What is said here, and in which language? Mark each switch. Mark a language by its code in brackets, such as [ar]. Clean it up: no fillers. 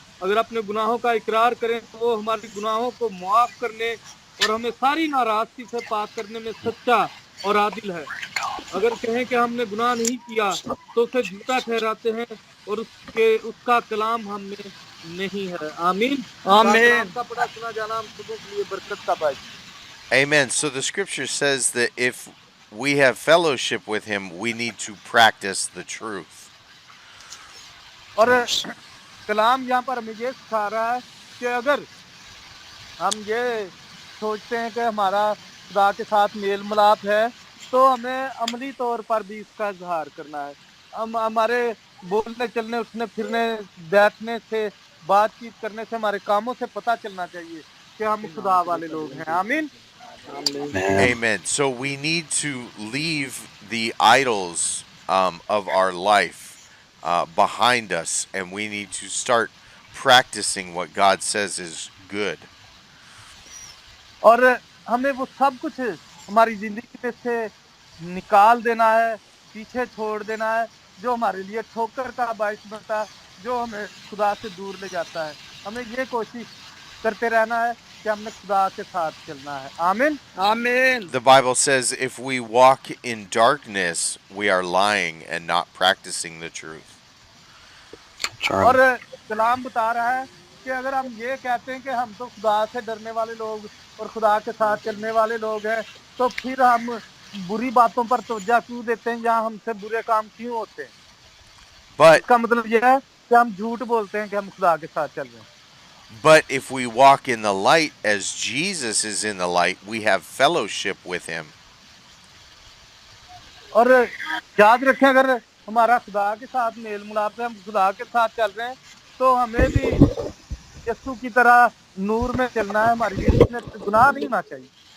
[hi] अगर अपने गुनाहों का इकरार करें तो वो हमारे गुनाहों को मुआफ करने और हमें सारी नाराजगी से पाक करने में सच्चा और आदिल है। अगर कहें कि हमने गुनाह नहीं किया तो उसे झूठा ठहराते हैं और उसका कलाम हम में नहीं है। आमीन। आमीन। का बड़ा सुना जाना हम सबों के लिए बरकत का बायस। [en] Amen. So the scripture says that if we have fellowship with him, we need to practice the truth. [hi] और [en] Yes. [hi] कलाम यहाँ पर हमें ये सिखा रहा है कि अगर हम ये सोचते हैं कि हमारा खुदा के साथ मेल मिलाप है तो हमें अमली तौर पर भी इसका इजहार करना है। हम हमारे बोलने चलने उठने फिरने बैठने से बातचीत करने से हमारे कामों से पता चलना चाहिए कि हम खुदा वाले लोग हैं। आमीन। [en] Amen. Amen. So we need to leave the idols of our life behind us, and we need to start practicing what God says is good. [hi] और हमें वो सब कुछ हमारी जिंदगी में से निकाल देना है, पीछे छोड़ देना है जो हमारे लिए ठोकर का बायस बनता है, जो हमें खुदा से दूर ले जाता है। हमें ये कोशिश करते रहना है कि हमने खुदा के साथ चलना है। आमीन। आमीन। [en] The Bible says if we walk in darkness, we are lying and not practicing the truth. That's right. [hi] और कलाम बता रहा है कि अगर हम ये कहते हैं कि हम तो खुदा से डरने वाले लोग और खुदा के साथ चलने वाले लोग हैं, तो फिर हम बुरी बातों पर तवज्जो क्यों देते हैं, जहाँ हमसे बुरे काम क्यों होते हैं? [en] But [hi] इसका मतलब यह है कि हम झूठ बोलते हैं कि हम खुदा के साथ चल रहे हैं। [en] if we walk in the light as Jesus is in the light, we have fellowship with him. [hi] और याद रखें, अगर हमारा खुदा के साथ मेल मिलाप है, हम खुदा के साथ चल रहे हैं, तो हमें भी यीशु की तरह नूर में चलना है। हमारी जिंदगी में गुनाह नहीं होना चाहिए।